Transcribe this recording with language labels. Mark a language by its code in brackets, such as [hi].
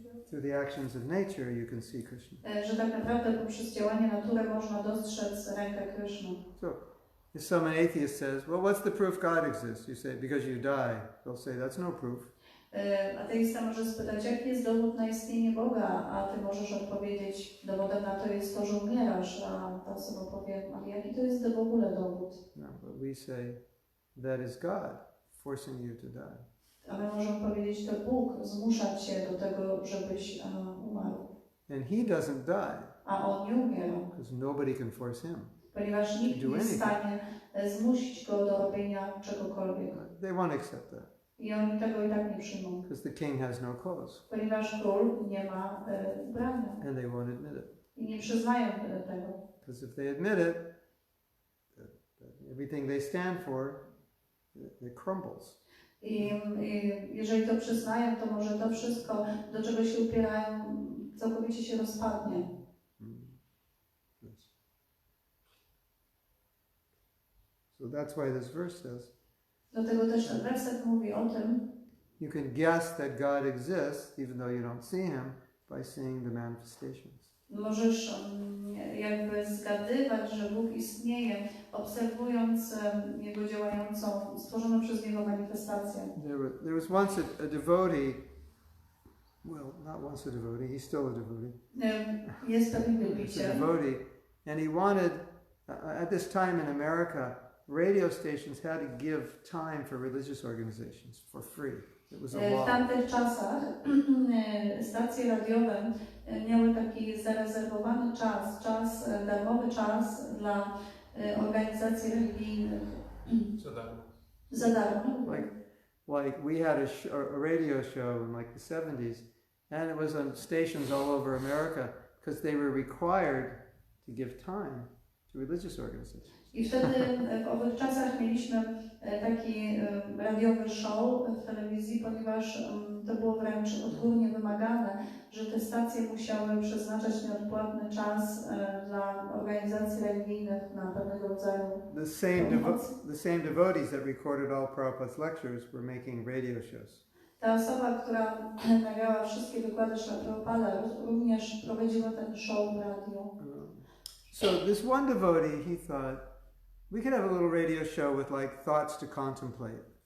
[en] Through the actions of nature you can see Krishna. [pl] Że tak naprawdę poprzez działanie natury można dostrzec rękę Kryszny. [en] So, if some atheist says, well, what's the proof God exists? You say, because you die. They'll say, that's no proof. [pl] Ateista może spytać, jaki jest dowód na istnienie Boga, a ty możesz odpowiedzieć, dowodem na to jest to, że umierasz, a ta osoba powie, a jaki to jest w ogóle dowód? [en] No, but we say, that is God forcing you to die. [pl] A my możemy powiedzieć, to Bóg zmusza cię do tego, żebyś umarł. [en] And he doesn't die. [pl] A on nie umiera. [en] Because nobody can force him. [pl] Ponieważ nikt nie jest w stanie zmusić go do robienia czegokolwiek. [en] They won't accept that. [pl] I oni tego i tak nie przyjmą. [en] Because the king has no clothes. [pl] Ponieważ król nie ma ubrania. [en] And they won't admit it. [pl] I nie przyznają tego. [en] Because if they admit it, everything they stand for, it crumbles. [pl] I jeżeli to przyznają, to może to wszystko, do czego się upierają, całkowicie się rozpadnie. [en] So that's why this verse says, [pl] Dlatego też ten werset mówi o tym, [en] you can guess that God exists even though you don't see him by seeing the manifestations. [pl] możesz jakby zgadywać, że Bóg istnieje, obserwując Jego działającą, stworzoną przez Niego manifestację. [en] There was once a devotee, well, not once a devotee, he's still a devotee. [pl] Jest pewien [en] He's a [pl] wielbiciel. [en] devotee, and he wanted, at this time in America, radio stations had to give time for religious organizations for free. It was a [pl] W [en] law. [pl] tamtych czasach stacje radiowe miały taki zarezerwowany czas, darmowy czas dla organizacji religijnych. Za darmo. [en] Like we had a radio show in like the 70s, and it was on stations all over America because they were required to give time to religious organizations. [pl] I wtedy w owych czasach mieliśmy taki radiowy show w telewizji, ponieważ to było wręcz odgórnie wymagane, że te stacje musiały przeznaczać nieodpłatny czas dla organizacji religijnych na pewnego rodzaju [en] The same devotees that recorded all Prabhupada's lectures were making radio shows. [pl] Ta osoba, która nagrała wszystkie wykłady Śrila Prabhupada, również prowadziła ten show w radiu. [en] So this one devotee, he thought, we could have a little radio show with like thoughts to contemplate.